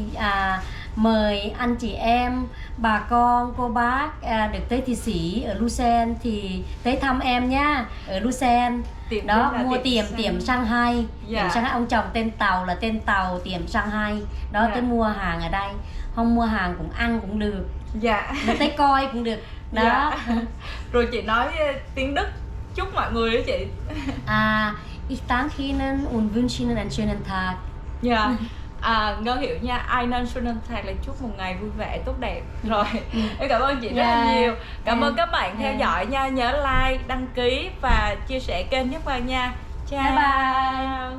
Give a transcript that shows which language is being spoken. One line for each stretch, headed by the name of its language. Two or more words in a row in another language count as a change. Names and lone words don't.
Vietnamese: Mời anh chị em, bà con, cô bác được tới Thụy Sĩ ở Lucerne thì tới thăm em nhá, ở Lucerne. Đó, mua tiệm Shanghai. Tiệm Shanghai, ông chồng tên Tàu là tên Tàu, tiệm Shanghai. Đó, tới mua hàng ở đây. Không mua hàng cũng ăn cũng được. Tới coi cũng được. Đó. Rồi chị nói tiếng Đức chúc mọi người đó chị.
German: Ich danke Ihnen und wünsche Ihnen einen schönen Tag.
Vietnamese: Ngân hiểu nha,
German: einen schönen Tag
Vietnamese: là chúc một ngày vui vẻ tốt đẹp. Rồi, em cảm ơn chị rất là nhiều. Cảm ơn các bạn theo dõi nha, nhớ like, đăng ký và chia sẻ kênh giúp vào nha. Chào.
English: Bye bye.